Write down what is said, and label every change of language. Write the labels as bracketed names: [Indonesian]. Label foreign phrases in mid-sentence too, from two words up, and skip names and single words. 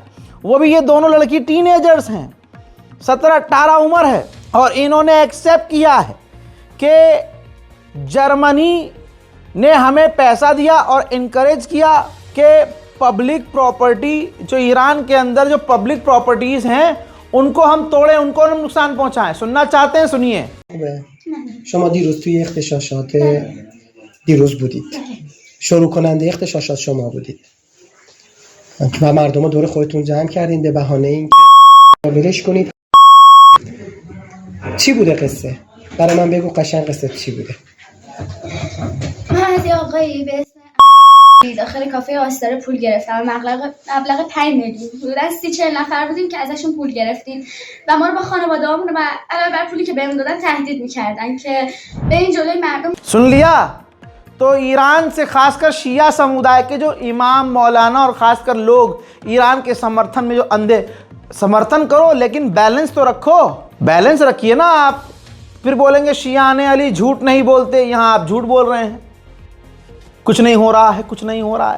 [Hindi] वो भी ये दोनों लड़की टीनेजर्स हैं, 17-18 उम्र है, और इन्होंने एक्सेप्ट किया है कि जर्मनी ने हमें पैसा दिया और इनकरेज किया कि [English] public property, [Hindi] जो ईरान के अंदर जो [English] public properties [Hindi] हैं, उनको हम तोड़ें, उनको हम नुकसान पहुंचाएं। सुनना चाहते हैं? सुनिए। [Persian] شما دیروز توی اغتشاشات دیروز بودید، شروع کننده اغتشاشات شما بودید و مردم رو دور خودتون جمع کردین به بهانه این که ولش کنید. چی بوده قصه؟ برای من بگو قشنگ قصه چی بوده؟ من از یه آقایی به اسم داخل کافه آستاره پول گرفتم. مبلغ 5 میلیون. حدوداً 30-40 نفر بودیم که ازشون پول گرفتیم و ما رو با خانواده‌هامون و علاوه بر پولی که بهمون دادن تهدید می‌کردن که به این جلوی مردم. [Hindi] सुन लिया? तो ईरान से खासकर शिया समुदाय के जो इमाम, मौलाना और ख़ासकर लोग ईरान के समर्थन में जो अंधे, समर्थन करो लेकिन बैलेंस तो रखो। बैलेंस रखिए ना। आप फिर बोलेंगे शियाने अली झूठ नहीं बोलते, यहाँ आप झूठ बोल रहे हैं, कुछ नहीं हो रहा है, कुछ नहीं हो रहा है।